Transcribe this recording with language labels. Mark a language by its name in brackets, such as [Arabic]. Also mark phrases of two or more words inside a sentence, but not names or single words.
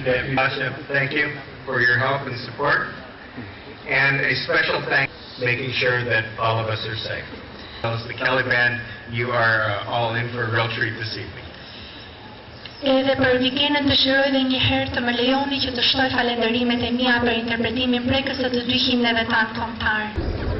[English] Deputy Bishop, thank you for your help and support. And a special thanks making sure that all of us are safe. As the Kelly Band, you are all in for a real treat this evening. [Albanian] Edhe për vikenën dëshiroj dhe një herë të më lejoni që të shtoj falendërimet e mia për interpretimin prekës së të dy himneve tanë kombëtar.